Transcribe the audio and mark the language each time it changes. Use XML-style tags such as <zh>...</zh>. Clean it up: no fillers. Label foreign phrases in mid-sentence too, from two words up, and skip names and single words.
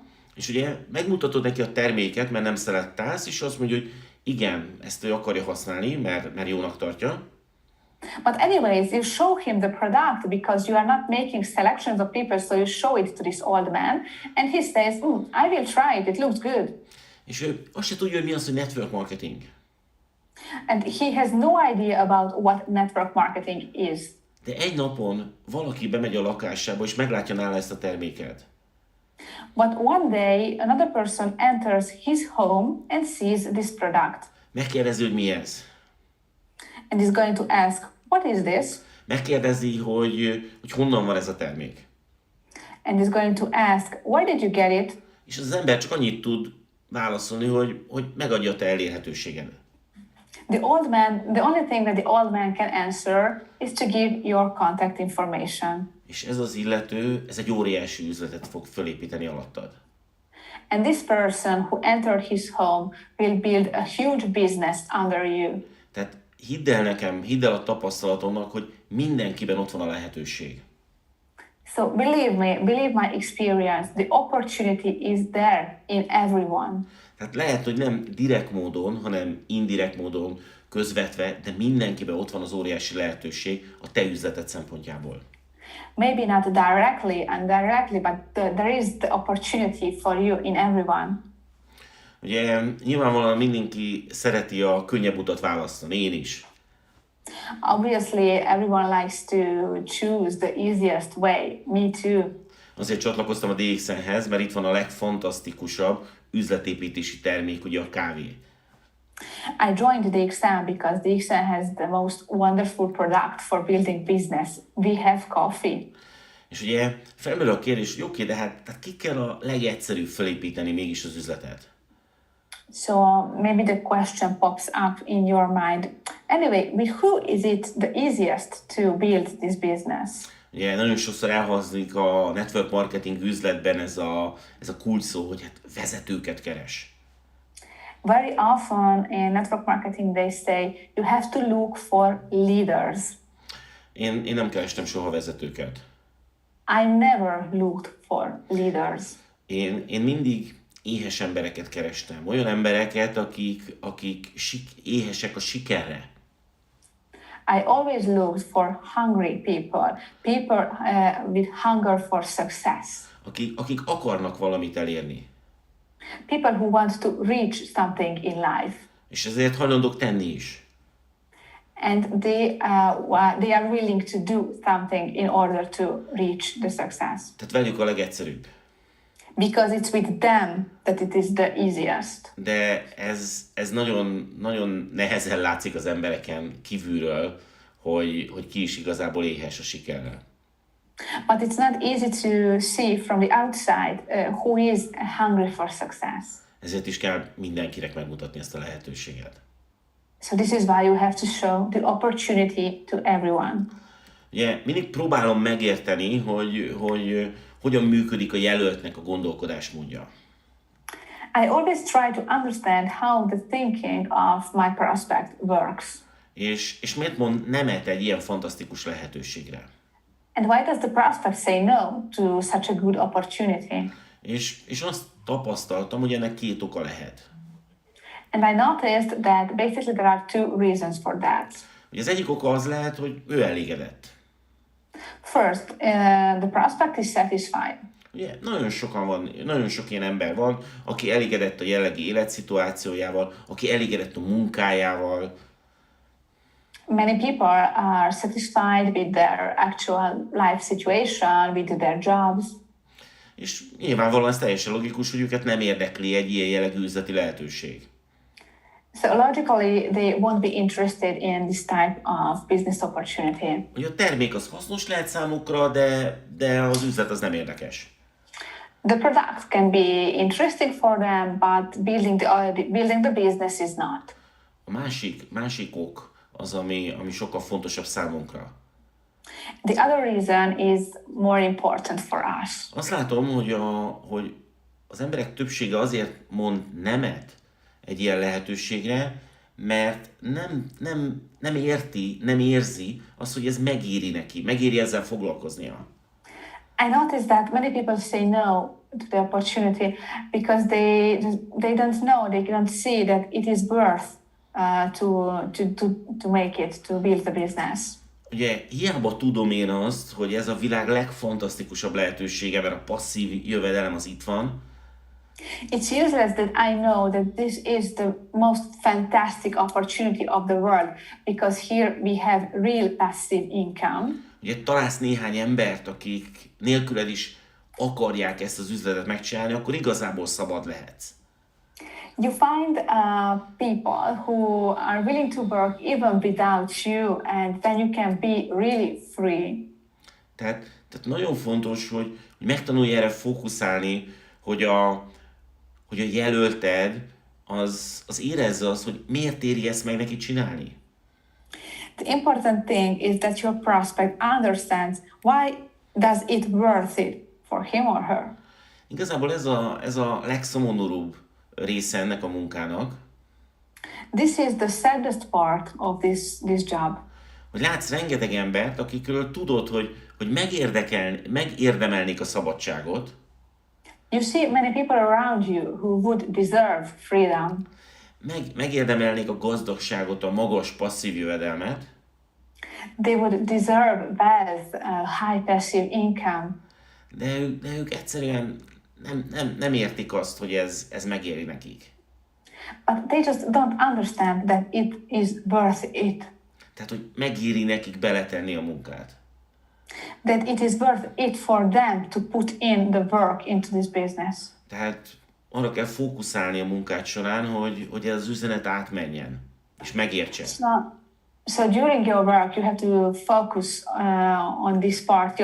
<hu>És ugye megmutatod neki a terméket, mert nem szelektálsz, és azt mondja, hogy igen, ezt ő akarja használni, mert jónak tartja.</hu> <en>But anyways, you show him the product because you are not making selections of people, so you show it to this old man, and he says, I will try it, it looks good.</en> <hu>És ő azt se tudja, hogy mi az, hogy</hu> <en>network marketing. And he has no idea about what network marketing is.</en> <hu>De egy napon valaki bemegy a lakásába, és meglátja nála ezt a terméket.</hu> <en>But one day, another person enters his home and sees this product.</en> <hu>Megkérdezi, hogy mi ez.</hu> <en>And is going to ask, what is this?</en> <hu>Megkérdezi, hogy honnan van ez a termék.</hu> <en>And is going to ask, where did you get it?</en> <hu>És az ember csak annyit tud válaszolni, hogy megadja a te elérhetőséged.</hu> <en>The only thing that the old man can answer is to give your contact information.</en> <hu>És ez az illető, ez egy óriási üzletet fog fölépíteni alattad.</hu> <en>And this person who entered his home will build a huge business under you.</en> <hu>Tehát hidd el nekem, hidd el a tapasztalatomnak, hogy mindenkiben ott van a lehetőség.</hu> <en>So believe my experience, the opportunity is there in everyone.</en> <hu>Tehát lehet, hogy nem direkt módon, hanem indirekt módon közvetve, de mindenkiben ott van az óriási lehetőség a te üzleted szempontjából.</hu> <en>Maybe not directly, but there is the opportunity for you in everyone.</en> <hu>Ugye nyilvánvalóan mindenki szereti a könnyebb utat választani, én is.</hu> <en>Obviously, everyone likes to choose the easiest way. Me too.</en> <hu>Azért csatlakoztam a DXN-hez, mert itt van a legfantasztikusabb üzletépítési termék, ugye a kávé.</hu> <en>I joined the exam because the exam has the most wonderful product for building business. We have coffee.</en> <hu>És ugye felmerül a kérdés, hogy oké, de hát ki kell a legegyszerűbb felépíteni mégis az üzletet?</hu> <en>So maybe the question pops up in your mind. Anyway, with who is it the easiest to build this business?</en> <hu>Ugye nagyon sokszor elhangzik a</hu> <en>network marketing</en> <hu>üzletben ez a kulcs szó, hogy hát vezetőket keres.</hu> <en>Very often in network marketing they say you have to look for leaders.</en> <hu>Én nem kerestem soha vezetőket.</hu> <en>I never looked for leaders.</en> <hu>Én mindig éhes embereket kerestem. Olyan embereket, akik éhesek a sikerre.</hu> <en>I always looked for hungry people with hunger for success.</en> <hu>Akik akarnak valamit elérni.</hu> <en>People who want to reach something in life.</en> <hu>És ezért hajlandók tenni is.</hu> <en>And they are willing to do something in order to reach the success.</en> <hu>Tehát velük a legegyszerűbb.</hu> <en>Because it's with them that it is the easiest.</en> <hu>De ez nagyon, nagyon nehezen látszik az embereken kívülről, hogy ki is igazából éhes a sikerre.</hu> <en>But it's not easy to see from the outside who is hungry for success.</en> <hu>Ezért is kell mindenkinek megmutatni ezt a lehetőséget.</hu> <en>So this is why you have to show the opportunity to everyone.</en> <hu>Ugye mindig próbálom megérteni, hogy hogyan működik a jelöltnek a gondolkodásmódja.</hu> <en>I always try to understand how the thinking of my prospect works.</en> <hu>És miért mond nemet egy ilyen fantasztikus lehetőségre?</hu> <en>And why does the prospect say no to such a good opportunity?</en> <hu>És azt tapasztaltam, hogy ennek két oka lehet.</hu> <en>And I noticed that basically there are two reasons for that.</en> <hu>Ugye az egyik oka az lehet, hogy ő elégedett.</hu> <en>First, the prospect is satisfied.</en> <hu>Ugye nagyon sok ilyen ember van, aki elégedett a jelenlegi életszituációjával, aki elégedett a munkájával.</hu> <en>Many people are satisfied with their actual life situation, with their jobs.</en> <hu>És nyilvánvalóan ez teljesen logikus, hogy őket nem érdekli egy ilyen jellegű üzleti lehetőség.</hu> <en>So logically, they won't be interested in this type of business opportunity.</en> <hu>Ugye a termék az hasznos lehet számukra, de az üzlet az nem érdekes.</hu> <en>The product can be interesting for them, but building the business is not.</en> <hu>A másik ok az, ami sokkal fontosabb számunkra.</hu> <en>The other reason is more important for us.</en> <hu>Azt látom, hogy az emberek többsége azért mond nemet egy ilyen lehetőségre, mert nem érzi azt, hogy ez megéri neki, megéri ezzel foglalkoznia.</hu> <en>I noticed that many people say no to the opportunity because they don't know, they don't see that it is worth to make it, to build the business.</en> <hu>Ugye hiába tudom én azt, hogy ez a világ legfantasztikusabb lehetősége, mert a passzív jövedelem az itt van.</hu> <en>It's useless that I know that this is the most fantastic opportunity of the world because here we have real passive income.</en> <hu>Ugye találsz néhány embert, akik nélküled is akarják ezt az üzletet megcsinálni, akkor igazából szabad lehetsz.</hu> <en>You find people who are willing to work even without you, and then you can be really free.</en> <hu>Tehát nagyon fontos, hogy megtanulj erre fókuszálni, hogy a jelölted az érezze azt, hogy miért éri ezt meg neki csinálni.</hu> <en>The important thing is that your prospect understands why does it worth it for him or her.</en> <hu>Igazából ez a legszomorúbb része ennek a munkának.</hu> <en>This is the saddest part of this job.</en> <hu>Hogy látsz rengeteg embert, akikről tudod, hogy megérdemelnék a szabadságot.</hu> <en>You see many people around you who would deserve freedom.</en> <hu>Megérdemelnék a gazdagságot, a magas passzív jövedelmet.</hu> <en>They would deserve wealth, high passive income.</en> <hu>De ők egyszerűen nem értik azt, hogy ez megéri nekik.</hu> <en>But they just don't understand that it is worth it.</en> <hu>Tehát, hogy megéri nekik beletenni a munkát.</hu> <en>That it is worth it for them to put in the work into this business.</en> <hu>Tehát arra kell fókuszálni a munkát során, hogy ez az üzenet átmenjen, és megértse.</hu> <en>So during your work, you have to focus on this part.</en>